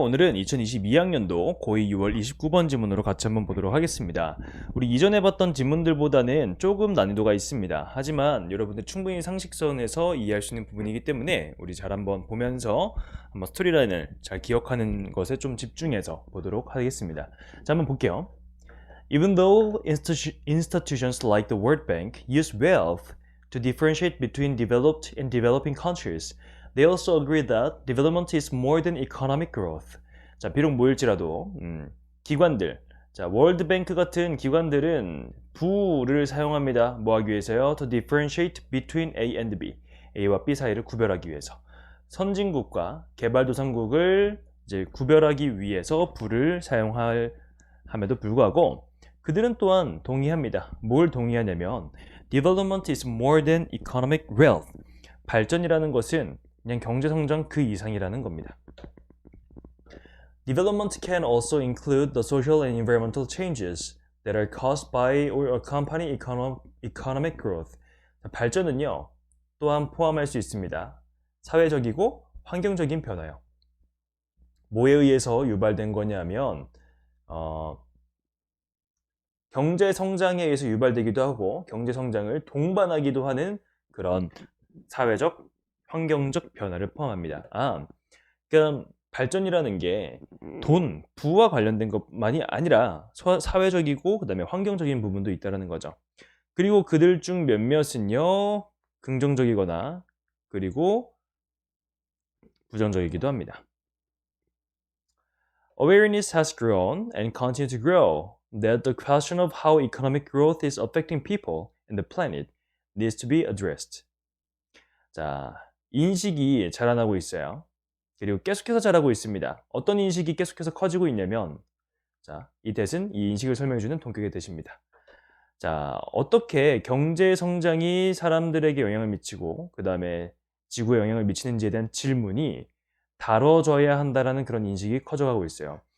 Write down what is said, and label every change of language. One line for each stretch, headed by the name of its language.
Korean: 오늘은 2022학년도 고2 6월 29번 지문으로 같이 한번 보도록 하겠습니다. 우리 이전에 봤던 지문들보다는 조금 난이도가 있습니다. 하지만 여러분들 충분히 상식선에서 이해할 수 있는 부분이기 때문에 우리 잘 한번 보면서 한번 스토리라인을 잘 기억하는 것에 좀 집중해서 보도록 하겠습니다. 자, 한번 볼게요.
English: Even though institutions like the World Bank use wealth to differentiate between developed and developing countries, they also agree that development is more than economic growth.
Korean: 자, 비록 모일지라도 기관들, 자, 월드뱅크 같은 기관들은 부를 사용합니다. 뭐 하기 위해서요?
English: To differentiate between A and B.
Korean: A와 B 사이를 구별하기 위해서. 선진국과 개발도상국을 이제 구별하기 위해서 부를 사용함에도 불구하고 그들은 또한 동의합니다. 뭘 동의하냐면
English: Development is more than economic wealth.
Korean: 발전이라는 것은 그냥 경제성장 그 이상이라는 겁니다.
English: Development can also include the social and environmental changes that are caused by or accompany economic growth.
Korean: 발전은요, 또한 포함할 수 있습니다. 사회적이고 환경적인 변화요. 뭐에 의해서 유발된 거냐면 경제 성장에 의해서 유발되기도 하고 경제 성장을 동반하기도 하는 그런 사회적, 환경적 변화를 포함합니다. 그러니까 발전이라는 게 돈, 부와 관련된 것만이 아니라 사회적이고 그다음에 환경적인 부분도 있다는 거죠. 그리고 그들 중 몇몇은요, 긍정적이거나 그리고 부정적이기도 합니다.
English: Awareness has grown and continues to grow that the question of how economic growth is affecting people and the planet needs to be addressed.
Korean: 자, 인식이 자라나고 있어요. 그리고 계속해서 자라고 있습니다. 어떤 인식이 계속해서 커지고 있냐면, 자, 이 대신 이 인식을 설명해주는 동격의 대시입니다. 자, 어떻게 경제 성장이 사람들에게 영향을 미치고, 그 다음에 지구에 영향을 미치는지에 대한 질문이 다뤄져야 한다라는 그런 인식이 커져가고 있어요.